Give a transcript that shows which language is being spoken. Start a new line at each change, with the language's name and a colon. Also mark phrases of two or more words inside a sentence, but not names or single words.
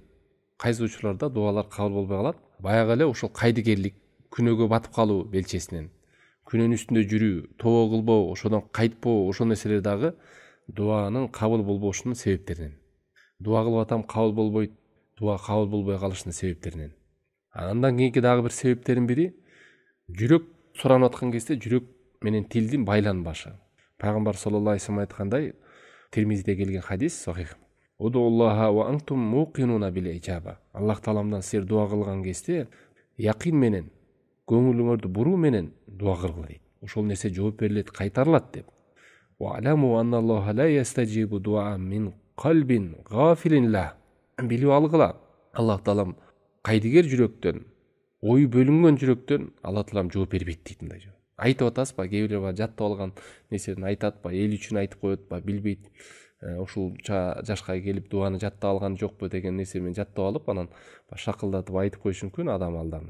Kyrgyz: Кайсы учурларда дуалар кабыл болбой калат? Баягы эле ошол кайдыгерлик, күнөөгө батып калуу белчесинен, күнөөнүн үстүндө жүрүү, тобо кылбоо, ошодон кайтпоо, ошол нерселер дагы дуанын кабыл болбошунун себептеринен. Дуа кылып атам, кабыл болбойт, дуа кабыл болбой калышынын себептеринен. Андан кийинки дагы бир себептердин бири жүрөк суранып аткан кезде жүрөк менен тилдин байланбашы. Пайгамбар
Arabic: صلى الله عليه وسلم
Kyrgyz: айткандай, Тирмизиде келген хадис сахих.
Arabic: ادعوا الله وأنتم موقنون بالإجابة.
Kyrgyz: Аллах Тааламдан силер дуа кылган кезде якин менен, көңүлүңөрдү буруу менен дуа кылгыла дейт. Ошол нерсе жооп берилет, кайтарылат деп.
Arabic: واعلموا أن الله لا يستجيب دعاء من قلب غافل لاه.
Kyrgyz: Билип алгыла. Аллах таалам кайдыгер жүрөктөн, ою бөлүнгөн жүрөктөн Аллах таалам жооп бербейт дейт. Мындай жок. Айтып атасыз ба, кээ бирөө жаттап алган нерсени айтат ба, эл үчүн айтып коет ба, билбейт. Ушул жашка келип дуаны жаттап алган жокпу деген нерсе менен жаттап алып, анан шакылдатып айтып коюш мүмкүн адам алдам.